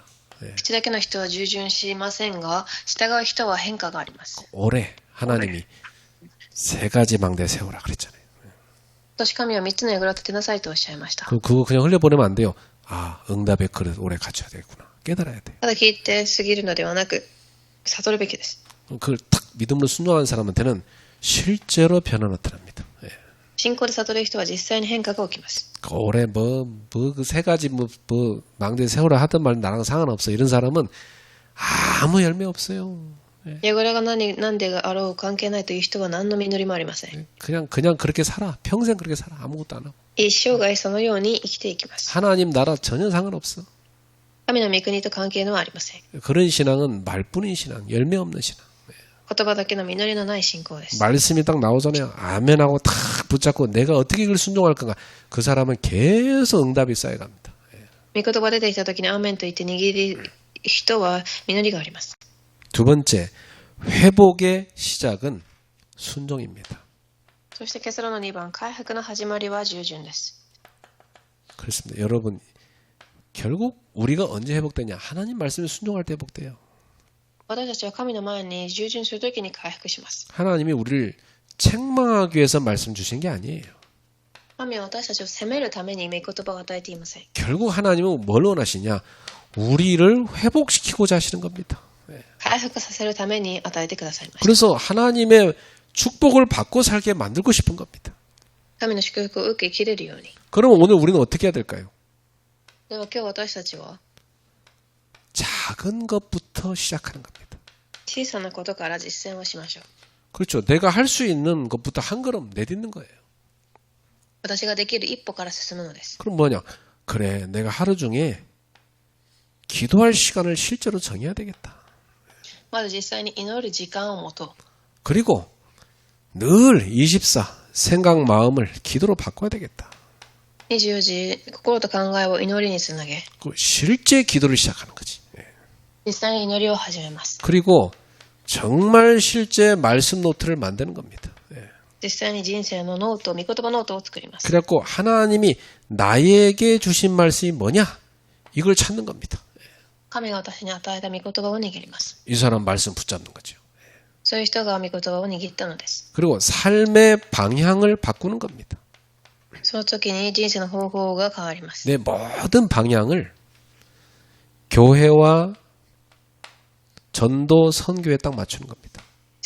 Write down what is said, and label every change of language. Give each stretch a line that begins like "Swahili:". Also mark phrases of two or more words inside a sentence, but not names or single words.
Japanese: 口だけの人は従順しませんが、従う人は変化があります。
Korean: 올해 하나님이 세 가지 망대 세우라 그랬잖아요.
Japanese: 今年神は3つの櫓を立てなさいとおっしゃいました。
Korean: 그거 그냥 흘려보내면 안 돼요. 아, 응답의 그릇 올해 갖춰야 되겠구나. 깨달아야 돼.
Japanese: ただ聞いて過ぎるのではなく、悟るべきです。
Korean: 그걸 탁 믿음으로 순종하는 사람한테는 실제로 변화 나타납니다.
Japanese: 信仰で悟る人は実際に変化が起きます。
Korean: 올해 그 세 가지 망대 세우라 하던 말 나랑 상관없어. 이런 사람은 아무 열매 없어요.
Japanese: 櫓が何であろう関係ないという人は何の実りもありません。
Korean: 그냥 그렇게 살아. 평생 그렇게 살아. 아무것도 안 하고.
Japanese: 一生涯そのように生きていきます。
Korean: 하나님 나라 전혀 상관없어.
Japanese: 神の御国と関係のはありません。
Korean: 그런 신앙은 말뿐인 신앙, 열매 없는 신앙.
Japanese: 言葉だけの実りのない信仰です。
Korean: 말씀이 딱 나오잖아요. 아멘하고 탁 붙잡고 내가 어떻게 이걸 순종할 건가. 그 사람은 계속 응답이 쌓여갑니다.
Japanese: 御言葉出てきた時にアーメンと言って握り人は実りがあります。
Korean: 두 번째, 회복의 시작은 순종입니다.
Japanese: そして結論の2番、回復の始まりは従順です。
Korean: 그렇습니다. 여러분, 결국 우리가 언제 회복되냐? 하나님 말씀에 순종할 때 회복돼요.
Japanese: 私たちは神の前に従順するときに回復します。
Korean: 하나님이 우리를 책망하기 위해서 말씀 주신 게 아니에요.
Japanese: 神は私たちを責めるために御言葉を与えていません。
Korean: 결국 하나님은 뭘 원하시냐? 우리를 회복시키고자 하시는 겁니다.
Japanese: 回復させるために与えてくださいました。
Korean: 그래서 하나님의 축복을 받고 살게 만들고 싶은 겁니다.
Japanese: 神の祝福を受けきれるように。
Korean: 그러면 오늘 우리는 어떻게 해야 될까요?
Japanese: では今日私たちは
Korean: 작은 것부터 시작하는 겁니다.
Japanese: 小さなことから実践をしましょう。
Korean: 그렇죠. 내가 할 수 있는 것부터 한 걸음 내딛는 거예요.
Japanese: 私ができる一歩から進むのです。
Korean: 그럼 뭐냐? 그래, 내가 하루 중에 기도할 시간을 실제로 정해야 되겠다.
Japanese: まず実際に祈る時間を持とう。
Korean: 그리고 늘 24 생각 마음을 기도로 바꿔야 되겠다.
Japanese: 24 時、心と考えを祈りにつなげ、
Korean: 그 실제 기도를 시작하는 거지.
Japanese: 実際に祈りを始めます。
Korean: 그리고 정말 실제 말씀 노트를 만드는 겁니다.
Japanese: 実際に人生のノート、御言葉ノートを作ります。
Korean: 그래갖고 하나님이 나에게 주신 말씀이 뭐냐? 이걸 찾는 겁니다.
Japanese: 神が私に与えた御言葉を握ります。
Korean: 이 사람 말씀 붙잡는 거죠.
Japanese: そういう人が御言葉を握ったのです。
Korean: 그리고 삶의 방향을 바꾸는 겁니다.
Japanese: その時に人生の方法が変わります。
Korean: 내 모든 방향을 교회와 전도 선교에 딱 맞추는 겁니다.